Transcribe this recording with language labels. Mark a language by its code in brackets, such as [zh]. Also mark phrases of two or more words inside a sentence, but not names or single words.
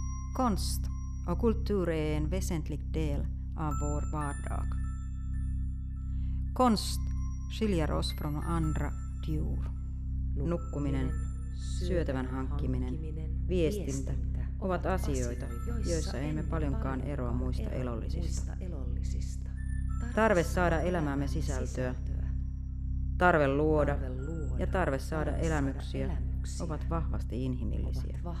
[sv] Konst och kultur är en väsentlig del av vår vardag. Konst skiljer oss från andra djur. [fi] Nukkuminen, syötävän hankkiminen, viestintä ovat asioita, joissa emme paljonkaan eroa muista elollisista. Tarve saada elämäämme sisältöä, tarve luoda ja tarve saada elämyksiä ovat vahvasti inhimillisiä.